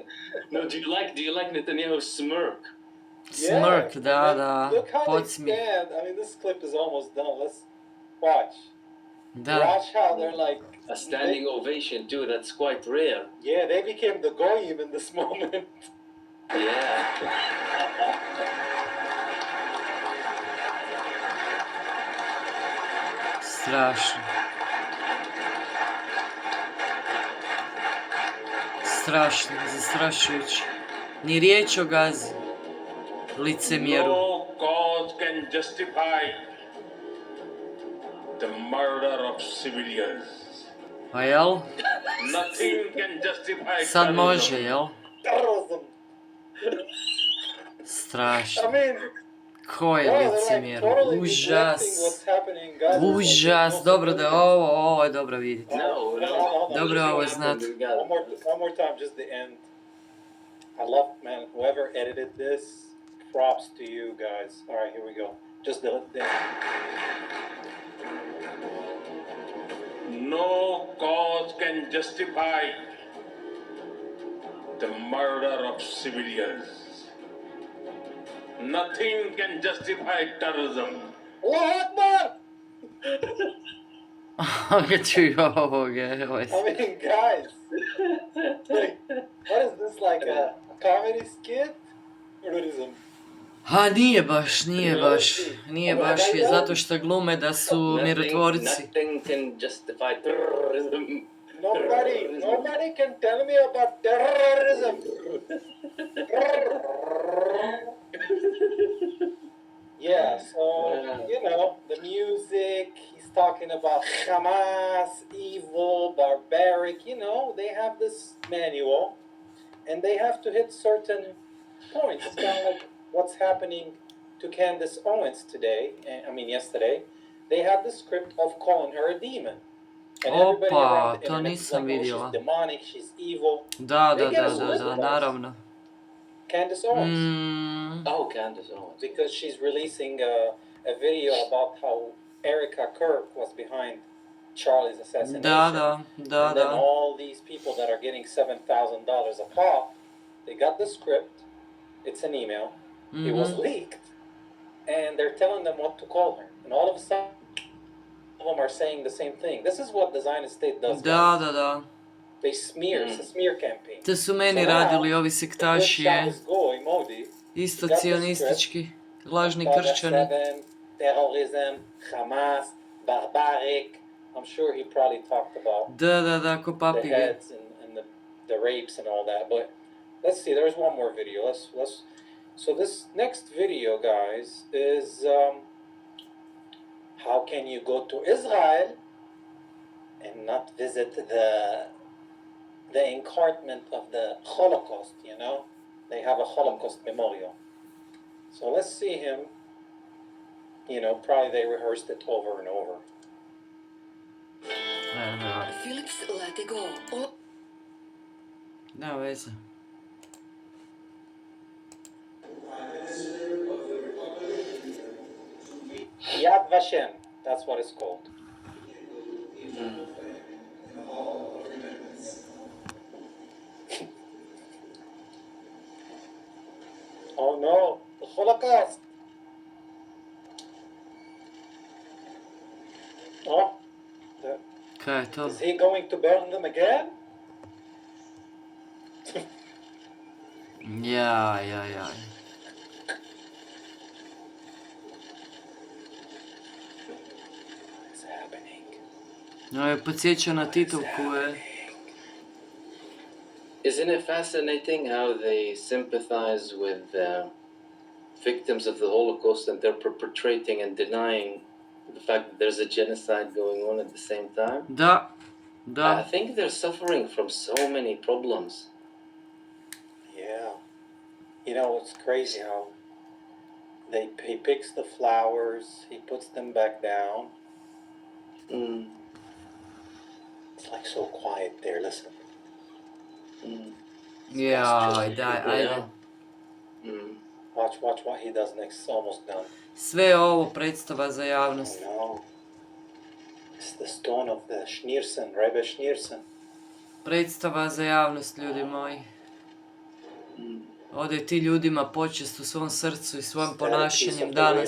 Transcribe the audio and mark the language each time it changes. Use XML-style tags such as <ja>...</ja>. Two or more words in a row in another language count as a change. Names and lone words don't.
<en>No, do you like Netanyahu's smirk?</en> <hr>Smirk, da.</hr> <en>Look how they</en> <hr>Podsmih.</hr> <en>stand. I mean, this clip is almost done. Let's watch.</en> <hr>Da.</hr> <en>Watch how they're like... A standing ovation too. That's quite rare. Yeah, they became the goyim in this moment. Yeah.</en> <hr>Strašno. Strašno, zastrašujuće. Ni riječ o Gazi. Licemjeru.</hr> <en>No cause can justify the murder of civilians.</en> <hr>A jel?</hr> <en>Nothing can justify</en> <hr>Sad</hr> <en>terrorism.</en> <hr>može, jel?</hr> <en>Terrorism.</en> <hr>Strašno.</hr> <en>I mean...</en> <hr>Ko je licemjer? Užas. Užas. Dobro da je ovo je dobro vidjeti. Dobro ovo znati.</hr> <en>One more time, just the end. I love, man, whoever edited this, props to you guys. All right, here we go. Just the No cause can justify the murder of civilians. Nothing can justify terrorism.</en> <ar>الله أكبر!</ar> <hr>Ga čuju ovoga.</hr> <en>I mean, guys, like, what is this, like a comedy skit? Terrorism.</en> <hr>Ha, nije baš, zato što glume da su mirotvorci.</hr> <en>Nothing can justify terrorism. Nobody can tell me about terrorism. Yeah, so, you know, the music, he's talking about Hamas, evil, barbaric, you know, they have this manual, and they have to hit certain points. It's kind of like what's happening to Candace Owens today, yesterday. They had the script of calling her a demon. And everybody around the to internet is</en> <hr>nisam</hr> <en>like, oh,</en> <hr>vidjela.</hr> <en>she's demonic, she's evil.</en> <hr>Da, naravno.</hr> <en>Candace Owens. Oh, Candace Owens. Because she's releasing a video about how Erica Kirk was behind Charlie's assassination.</en> <hr>Da.</hr> <en>And then all these people that are getting $7,000 a pop, they got the script, it's an email, it was leaked, and they're telling them what to call her. And all of a sudden, all of them are saying the same thing. This is what the Zionist state does.</en> <hr>Da.</hr> <en>They smear, it's a smear campaign.</en> <hr>Te su meni radili ovi sektašije, isto</hr> <en>got</en> <hr>cionistički, lažni kršćani.</hr> <en>Terrorism, Hamas, barbaric. I'm sure he probably talked about</en> <hr>Da, ko</hr> <en>the</en> <hr>papige.</hr> <en>heads and the the rapes and all that. But let's see, there's one more video. Let's. So this next video, guys, is how can you go to Israel and not visit the encartment of the Holocaust? You know, they have a Holocaust memorial. So let's see him. You know, probably they rehearsed it over and over. Felix, let it go. Oh.</en> <hr>Nema veze.</hr> <en>Yad Vashem, that's what it's called. Oh no, the Holocaust. Oh,</en> <hr>Kaj je to?</hr> <en>is he going to burn them again?</en> <hr>Ja.</hr> <en>What's happening?</en> <hr>No je podsjeća na Titovku,</hr> <en>Isn't it fascinating how they sympathize with victims of the Holocaust and they're perpetrating and denying the fact that there's a genocide going on at the same time?</en> <hr>Da.</hr> <en>I think they're suffering from so many problems. Yeah. You know, it's crazy how he picks the flowers, he puts them back down. It's like so quiet there, listen.</en> <hr>Jaj, daj, ajde.</hr> <en>Watch what he does next. It's almost done.</en> <hr>Sve je ovo predstava za</hr> <en>Oh</en> <hr>javnost.</hr> <en>no. It's the stone of the Schneerson, Rebbe Schneerson.</en> <hr>Predstava za javnost, ljudi moji. Ode ti ljudima počest u svom srcu i svojim ponašanjem danas.</hr>